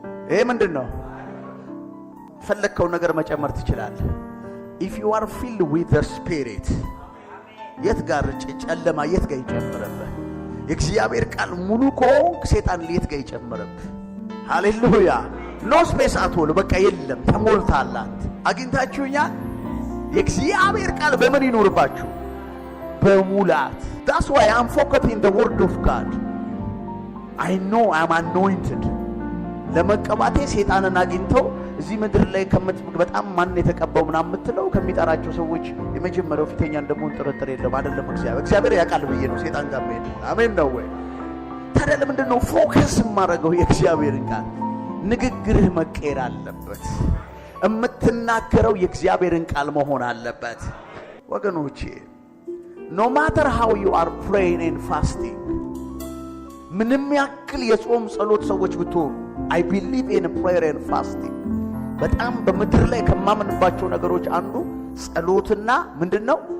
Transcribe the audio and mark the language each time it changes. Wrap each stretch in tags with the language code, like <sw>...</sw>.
<am>ይሄ ምንድነው? ፈለከው ነገር መጨመር ትችላለህ።</am> <en>if you are filled with the spirit</en> <am>የት ጋር ጨለማ የት ጋር ይጨምረብህ? የእግዚአብሔር ቃል ሙሉ ከሆንክ ሰይጣን የት ጋር ይጨምረብህ? ሃሌሉያ። ኖ ስፔስ አትሆን። በቃ የለም ተሞልታላት። አግኝታችሁኛል። የእግዚአብሔር ቃል በምን ይኖርባችሁ? በሙላት።</am> <en>that's why I'm focusing the word of God. I know I'm anointed.</en> <am>ለመቀባቴ ሰይጣንን አግኝተው እዚህ ምድር ላይ በጣም ማን የተቀባው ምናምን የምትለው ከሚጠራቸው ሰዎች የመጀመሪያው ፊተኛ እንደሆነ ጥርጥር የለም። አይደለም እግዚአብሔር ያውቃል ብዬ ነው ሰይጣን ጋር መሄድ። አሜን ነው ወይ? ታዲያ ለምንድነው ፎከስ ማረገው? የእግዚአብሔርን ቃል ንግግርህ መቀየር አለበት። የምትናገረው የእግዚአብሔርን ቃል መሆን አለበት። ወገኖቼ</am> <en>no matter how you are praying and fasting</en> <am>ምንም ያክል የጾም ጸሎት ሰዎች ብትሆኑ</am> <en>I believe in prayer and fasting</en> <am>በጣም በምድር ላይ ከማምንባቸው ነገሮች አንዱ ጸሎትና ምንድነው?</am>